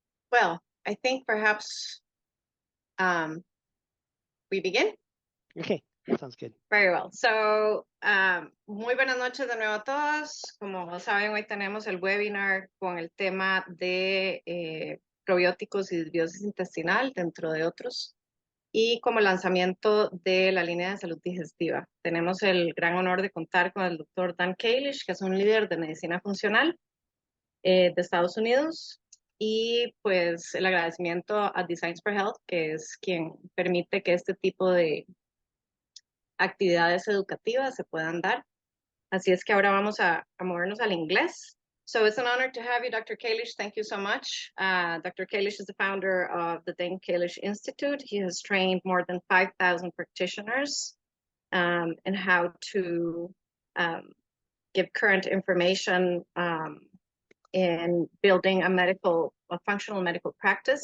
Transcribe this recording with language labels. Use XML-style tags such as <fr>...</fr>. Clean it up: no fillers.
<en>Well, I think perhaps we begin. Okay, that sounds good. Very well. So,</en> <es>muy buenas noches de nuevo a todos. Como saben, hoy tenemos el webinar con el tema de probióticos y disbiosis intestinal, dentro de otros, y como lanzamiento de la línea de salud digestiva. Tenemos el gran honor de contar con el doctor Dan Kalish, que es un líder de medicina funcional de Estados Unidos, y pues el agradecimiento a Designs for Health, que es quien permite que este tipo de actividades educativas se puedan dar. Así es que ahora vamos a movernos al inglés.</es> <en>So it's an honor to have you, Dr. Kalish. Thank you so much. Dr. Kalish is the founder of the Dane Kalish Institute. He has trained more than 5,000 practitioners in how to give current information in building a functional medical practice.</en>